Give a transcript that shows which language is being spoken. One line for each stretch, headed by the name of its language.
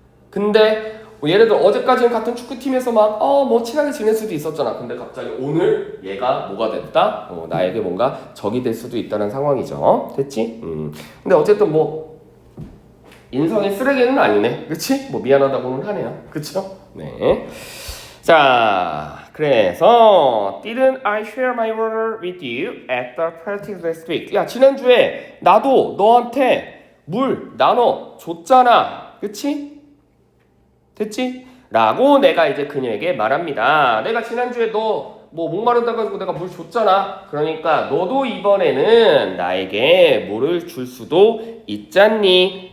Korean: 근데 예를 들어 어제까지는 같은 축구팀에서 막 뭐 친하게 지낼 수도 있었잖아. 근데 갑자기 오늘 얘가 뭐가 됐다? 나에게 뭔가 적이 될 수도 있다는 상황이죠. 됐지? 근데 어쨌든 뭐 인성의 쓰레기는 아니네. 그치? 뭐 미안하다고는 하네요. 그쵸? 네. 자, 그래서
English: Didn't I share my water with you at the practice last week?
Korean: 야, 지난주에 나도 너한테 물 나눠 줬잖아. 그치? 됐지? 라고 내가 이제 그녀에게 말합니다. 내가 지난주에 너 뭐 목마르다 가지고 내가 물 줬잖아. 그러니까 너도 이번에는 나에게 물을 줄 수도 있잖니.